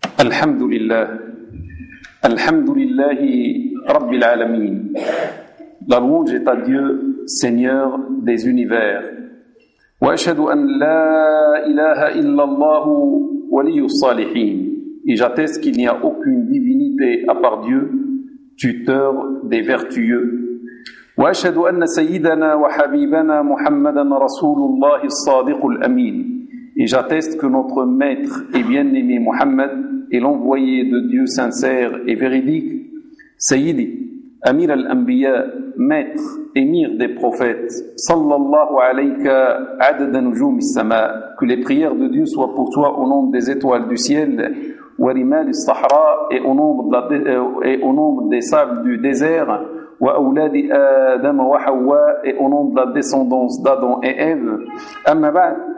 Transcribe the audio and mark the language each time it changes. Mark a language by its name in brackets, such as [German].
[Arabic] الحمد لله، الحمد لله رب العالمين. [French] La louange est à Dieu, Seigneur des univers. [Arabic] وأشهد أن لا إله إلا الله ولي الصالحين. [French] Et j'atteste qu'il n'y a aucune divinité à part Dieu, tuteur des vertueux. [Arabic] وأشهد أن سيدنا وحبيبنا محمدا رسول الله الصادق الأمين. [French] Et j'atteste que notre maître et bien-aimé Mohammed est l'envoyé de Dieu sincère et véridique. [Arabic] Sayyidi, Amir al-Anbiya, [French] maître, émir des prophètes, [Arabic] sallallahu alayka adada nujum al-sama, [French] que les prières de Dieu soient pour toi au nombre des étoiles du ciel, [Arabic] wa rimal al-sahra, [French] et au nombre des sables du désert, [Arabic] wa auladi adam wa hawa, [French] et au nombre de la descendance d'Adam et Ève. [Arabic] Amma ba'd.